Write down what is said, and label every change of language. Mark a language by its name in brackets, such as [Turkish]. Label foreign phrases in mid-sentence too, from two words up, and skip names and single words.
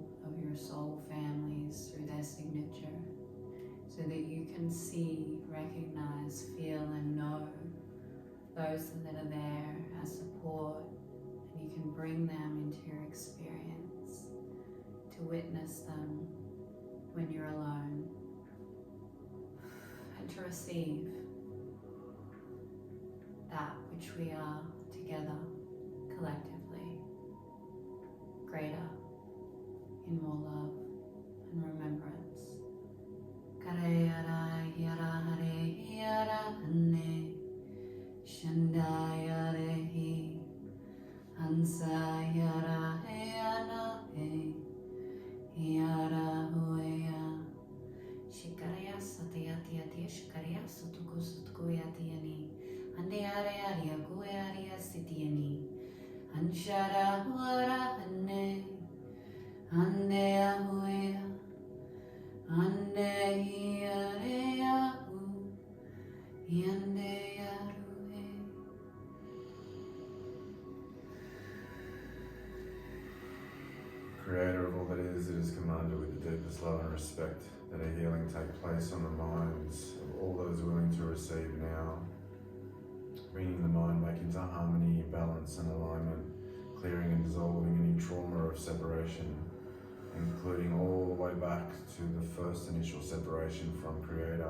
[English] of your soul families through their signature, so that you can see, recognize, feel and know those that are there as support, and you can bring them into your experience to witness them when you're alone, and to receive that which we are together, collectively, greater, in more love and remembrance. Karayara yara hare yara hane, shandaya rehi, hansa yara heyana he, yara huya, satayati shikaria sutuku sutukuyatiani. Ande aria guaria sitiani. Anshara huara ane. Ande ahuea. Ande hiareahu. Yande yaruhe. Creator of all that is commanded with the deepest love and respect that a healing take place on the minds of all those willing to receive now. Bringing the mind back into harmony, balance and alignment, clearing and dissolving any trauma of separation, including all the way back to the first initial separation from Creator.